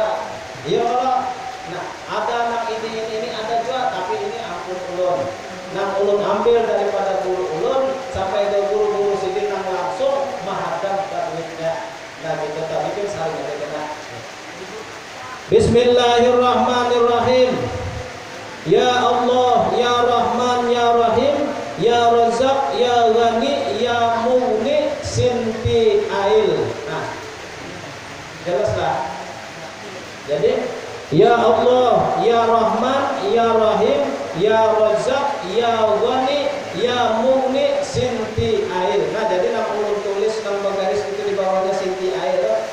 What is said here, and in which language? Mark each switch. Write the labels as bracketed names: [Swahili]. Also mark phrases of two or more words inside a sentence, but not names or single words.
[Banjar] Iya kalau nah ada nang ini ada dua tapi ini ampun ulun. Nang ulun ambil daripada guru ulun sampai ke guru-guru sini nang langsung menghadap ke duitnya. Nah kita tadi kan saling ada kena. Bismillahirrahmanirrahim. [Arabic] يا الله يا رحمن يا رحيم يا رزاق يا غني يا مغني, [Banjar] Sinti Ail. Nah, jelaslah. [Arabic] Jadi, يا الله يا رحمن يا رحيم يا رزاق يا غني يا مغني, Sinti Ail. [Banjar] Nah, jadi nama ulun tulis nama garis itu di bawahnya Sinti Ail.